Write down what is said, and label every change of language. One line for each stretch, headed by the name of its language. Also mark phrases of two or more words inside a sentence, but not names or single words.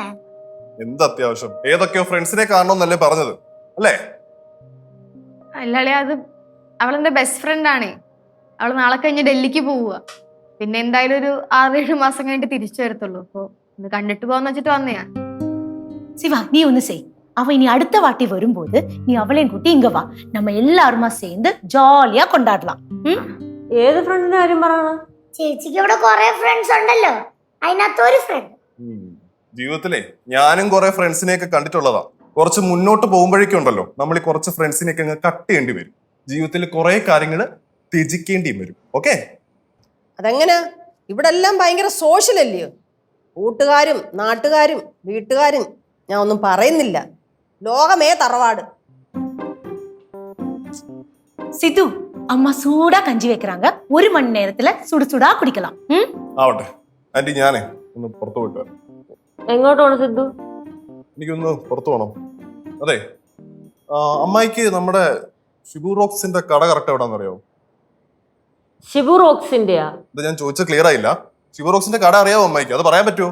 Malayalam: എന്ത് അത്യാവശ്യം? ഏതൊക്കെയോ ഫ്രണ്ട്സിനെ കാണണമെന്നല്ലേ പറഞ്ഞത് അല്ലേ? അല്ലാളിയ, അത് അവളെന്റെ
English: best friend
Malayalam: ആണ്. അവള് നാളെ കഴിഞ്ഞ് ഡൽഹിക്ക് പോവുക. പിന്നെ എന്തായാലും ഒരു 6-7 മാസം കഴിഞ്ഞിട്ട് തിരിച്ചു വരത്തുള്ളൂ. അപ്പൊ ഇത് കണ്ടിട്ട് പോവാന്ന് വെച്ചിട്ട് വന്നയാ.
Tamil: சிவா நீ ஒண்ணு செய். அவ இனி அடுத்த வாட்டி வரும்போது நீ அவளையும் கூட்டி இங்க வா. நம்ம எல்லாருமா சேர்ந்து ஜாலியா கொண்டாடலாம்.
Malayalam: ഏത് ഫ്രണ്ടിന്റെ കാര്യം പറയണ? ചേച്ചിക്ക് ഇവിടെ കുറെ ഫ്രണ്ട്സ് ഉണ്ടല്ലോ, അതിനകത്ത് ഒരു ഫ്രണ്ട്. ജീവിതത്തിലെ ഞാനും കുറെ ഫ്രണ്ട്സിനെയൊക്കെ കണ്ടിട്ടുള്ളതാ. കുറച്ച് മുന്നോട്ട് പോകുമ്പോഴേക്കും ഉണ്ടല്ലോ, നമ്മൾ ഈ കുറച്ച് ഫ്രണ്ട്സിനെയൊക്കെ അങ്ങ് കട്ട് ചെയ്യേണ്ടി വരും. ജീവിതത്തിൽ കുറെ കാര്യങ്ങൾ ത്യജിക്കേണ്ടിയും വരും. ഓക്കെ? അതെങ്ങനെ? ഇവിടെ എല്ലാം ഭയങ്കര സോഷ്യൽ അല്ലയോ? കൂട്ടുകാരും നാട്ടുകാരും വീട്ടുകാരും ഞാൻ ഒന്നും പറയുന്നില്ല. ലോകമേ തറവാട്.
Tamil: சிது அம்மா சூடா கஞ்சி வைக்கிறாங்க. 1 மணி நேரத்துல சுடு சுடா குடிக்கலாம்.
Malayalam: ആവട്ടെ ആന്റി, ഞാനേ ഒന്ന് പുറത്തു പോയിട്ട് വരാം. എങ്ങോട്ട് പോണു സിദ്ധു? എനിക്കൊന്ന് പുറത്തു പോകണം. അതെ, അമ്മായിക്ക് നമ്മുടെ ഷിബു റോക്സിന്റെ കട കറക്റ്റ് എവിടാന്നറിയാവോ? ഷിബു റോക്സിന്റെയാ? ഇത് ഞാൻ ചോദിച്ച ക്ലിയർ ആയില്ല. ഷിബു റോക്സിന്റെ കട അറിയാവോ അമ്മായിക്ക്? അത് പറയാൻ പറ്റുമോ?